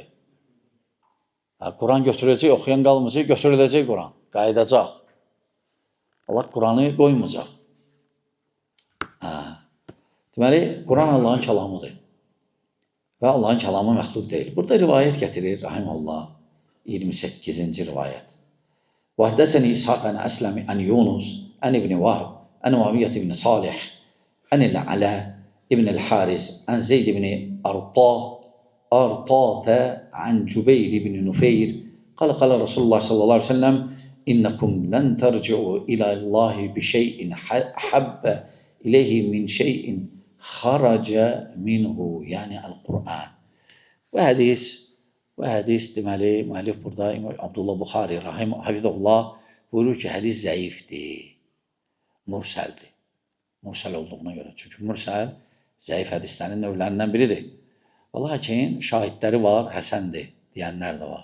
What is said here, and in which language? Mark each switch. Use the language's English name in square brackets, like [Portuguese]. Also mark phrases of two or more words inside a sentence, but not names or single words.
[Azerbaijani] Quran götürüləcək, oxuyan qalmayacaq, götürüləcək Quran. Qayıdacaq. Allah Quranı qoymayacaq. Deməli, Quran Allahın kəlamıdır. Və Allahın kəlamı məxluq deyil. Burada rivayət gətirir, Rahimullah, 28-ci rivayət. [Arabic] وحدثني إسحاق عن أسلم عن يونس عن ابن وهب عن معاوية بن صالح عن العلاء ابن الحارث عن زيد بن أرطاة عن جبير بن نفير قال رسول الله صلى الله عليه وسلم إنكم لن ترجعوا إلى الله بشيء أحب إليه من شيء خرج منه, [Azerbaijani] yəni Əl-Quran. Bu hədis deməli, müəllif burada İmam Abdullah Buxari Hafizullah buyurur ki, hədis zəifdir, mürsəldir. Mürsəl olduğuna görə. Çünki mürsəl zəif hədislərin növlərindən biridir. Lakin şahidləri var, həsəndir deyənlər də var.